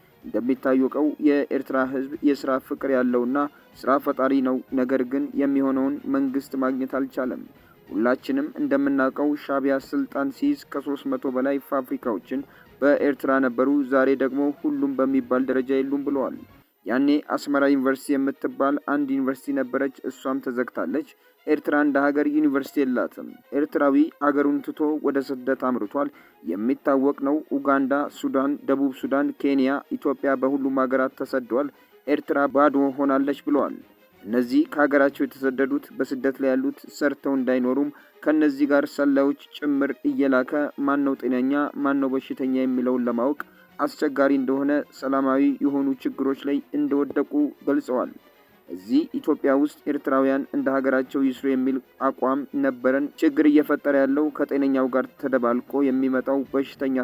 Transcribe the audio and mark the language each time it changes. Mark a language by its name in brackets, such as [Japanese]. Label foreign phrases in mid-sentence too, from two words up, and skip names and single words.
[Amharic] እንደሚታወቀው የኤርትራ ሕዝብ የስራ ፍቅር ያለውና ስራ ፈጣሪ ነው። ነገር ግን የሚሆነውን መንግስት ማግኘት አልቻለም። ሁላችንም እንደምናውቀው ሻዕቢያ ስልጣን ሲይዝ ከ300 በላይ ፋብሪካዎችን በኤርትራ ነበሩ። ዛሬ ደግሞ ሁሉም በሚባል ደረጃ የሉም ብለዋል። ያኔ አስመራ ዩኒቨርሲቲ የምትባል አንድ ዩኒቨርሲቲ ነበረች፣ እሷም ተዘግታለች። ኤርትራ እንደ ሀገር ዩኒቨርሲቲ የላትም። ኤርትራዊ አገሩን ትቶ ወደ ስደት አምርቷል። የሚታወቅ ነው። ኡጋንዳ፣ ሱዳን፣ ደቡብ ሱዳን፣ ኬንያ፣ ኢትዮጵያ በሁሉም ሀገራት ተሰደዋል። ኤርትራ ባዶ ሆናለች ብለዋል። እነዚህ ከሀገራቸው የተሰደዱት በስደት ላይ ያሉት ሰርተው እንዳይኖሩም ከነዚህ ጋር ሰላዮች ጭምር እየላከ ማን ነው ጤነኛ ማን ነው በሽተኛ የሚለውን ለማወቅ አስቸጋሪ እንደሆነ ሰላማዊ የሆኑ ችግሮች ላይ እንደወደቁ ገልጸዋል። እዚህ ኢትዮጵያ ውስጥ ኤርትራውያን እንደ ሀገራቸው ይስሩ የሚል አቋም ነበረን። ችግር እየፈጠረ ያለው ከጤነኛው ጋር ተደባልቆ የሚመጣው በሽተኛ